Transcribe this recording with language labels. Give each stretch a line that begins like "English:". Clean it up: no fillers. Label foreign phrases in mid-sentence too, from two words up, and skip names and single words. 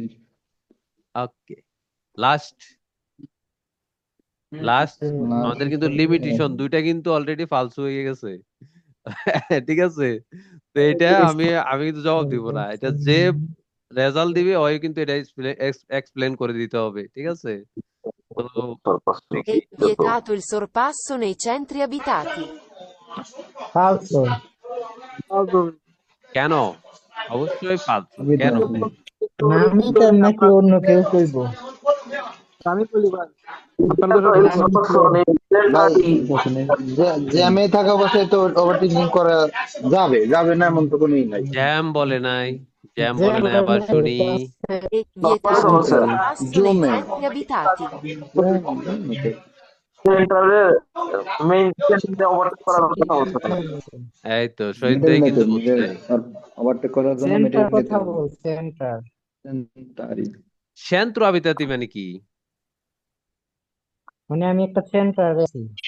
Bangla: ওকে, লাস্ট লাস্ট আমাদের লাস্ট কিন্তু লিমিটেশন দুইটা কিন্তু অলরেডি ফালসু হয়ে গেছে। ঠিক আছে, তো এটা আমি আমি কিন্তু জবাব দিব না, এটা যে রেজাল্ট দিবে ওই কিন্তু এটা এক্সপ্লেন করে দিতে হবে, ঠিক আছে। তো দেখি
Italian: È vietato il sorpasso nei centri abitati.
Bangla: ফালসো। কেন? অবশ্যই ফালসু, আমি কেন? না আমি কেন নাকি অন্য কেউ কইব? আমি বলি ভাই, ভাই জ্যামে থাকা অবস্থায় তো ওভারটেকিং করা যাবে, যাবে না এমন তো কোনোই নাই। জ্যাম বলে নাই, জ্যাম যে বলে নাই, আবার শুনি।
Italian: È vietato il Sorpasso. sorpasso nei Giume. centri abitati.
Bangla: সেন্টারে মেইন ওভারটেক করার কথা বলছে না। এই তো শহীদ মিডল ভাই কিন্তু মেথড, বুঝছে। ওভারটেক করার জন্য সেন্টার মিডল কথা মেথড। বল, সেন্টার। তারই
Italian: centro abitati
Bangla: মানে কি? মানে আমি একটা সেন্টার আছি,